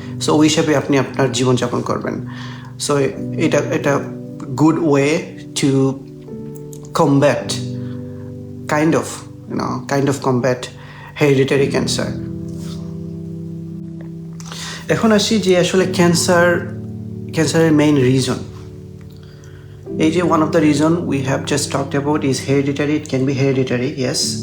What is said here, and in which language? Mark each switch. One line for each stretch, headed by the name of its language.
Bangla: So ওই হিসাবে আপনি আপনার জীবনযাপন করবেন।
English: so
Bangla: এটা
English: Good way to combat kind of combat hereditary cancer.
Bangla: এখন আসি যে আসলে ক্যান্সারের মেইন রিজন। এই যে
English: one of the reason we have just talked about is hereditary. It can be hereditary, yes.